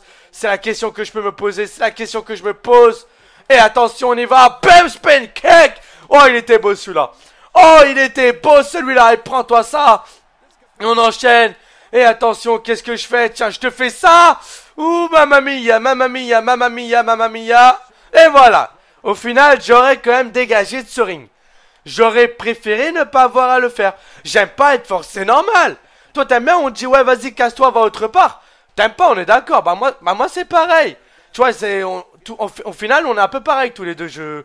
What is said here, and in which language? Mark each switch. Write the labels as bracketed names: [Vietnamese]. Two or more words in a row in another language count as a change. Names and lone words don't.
[French] C'est la question que je peux me poser. C'est la question que je me pose. Et attention, on y va. Bam, [English] spin kick. [French] Oh, il était beau celui-là. Oh, il était beau celui-là. Et prends-toi ça. Et on enchaîne. Et attention, qu'est-ce que je fais? Tiens, je te fais ça. Ouh, [Italian] mamma mia, mamma mia, mamma mia, mamma mia. [French] Et voilà. Au final, j'aurais quand même dégagé de ce ring. J'aurais préféré ne pas avoir à le faire. J'aime pas être fort, c'est normal. Toi, t'aimes bien, on te dit, ouais, vas-y, casse-toi, va autre part. T'aimes pas, on est d'accord. Bah moi c'est pareil. Tu vois, au final, on est un peu pareil tous les deux.